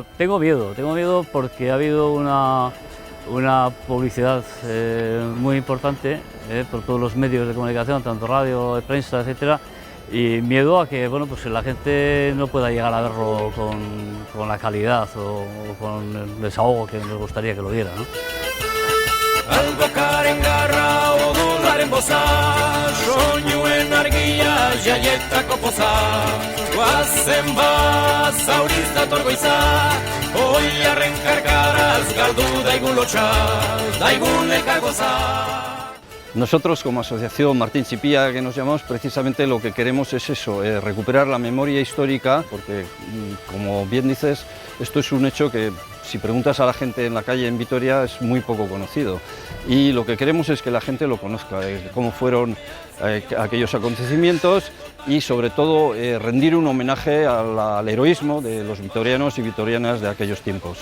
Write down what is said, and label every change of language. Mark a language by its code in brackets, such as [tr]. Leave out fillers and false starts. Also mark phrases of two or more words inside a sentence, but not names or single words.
[es] Tengo miedo porque ha habido una publicidad muy importante por todos los medios de comunicación, tanto radio, prensa, etcétera, y miedo a que pues la gente no pueda llegar a verlo con la calidad o con el desahogo que nos gustaría que lo diera, ¿no? [eu] Albokaren garra odolaren boza, soinuen argia jaietako poza. Guazen bat zauriz dator goiza, oilarren karkaraz galdu daigun lotxa, daigun elkargoza. [es] Nosotros como Asociación Martín Chipía, que nos llamamos, precisamente lo que queremos es eso, recuperar la memoria histórica, porque como bien dices, esto es un hecho que si preguntas a la gente en la calle en Vitoria es muy poco conocido, y lo que queremos es que la gente lo conozca, cómo fueron aquellos acontecimientos, y sobre todo rendir un homenaje al heroísmo de los vitorianos y vitorianas de aquellos tiempos.